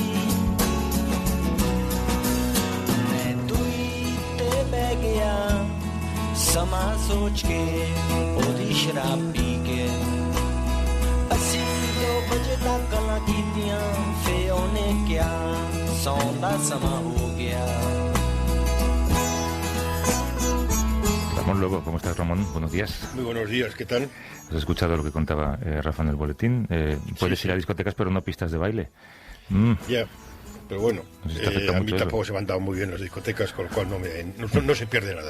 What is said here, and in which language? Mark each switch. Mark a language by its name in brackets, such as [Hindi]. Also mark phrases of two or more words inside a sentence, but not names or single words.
[Punjabi] ਬਹਿ ਗਿਆ ਸਮਾਂ ਸੋਚ ਕੇ ਉਹਦੀ ਸ਼ਰਾਬ ਪੀ ਕੇ ਅਸੀਂ 2 ਵਜੇ ਤੱਕ ਗੱਲਾਂ ਕੀਤੀਆਂ ਫੇ ਉਹਨੇ ਕਿਹਾ ਸੌਣ ਦਾ ਸਮਾਂ ਹੋ ਗਿਆ [Spanish] Ramón Lobo, ¿cómo estás, Ramón? Buenos días. Muy buenos días, ¿qué tal? Has escuchado lo que contaba Rafa en el boletín. Puedes ir a discotecas, pero no pistas de baile. Ya, pero bueno, a mí tampoco se me han dado muy bien las discotecas, con lo cual no se pierde nada.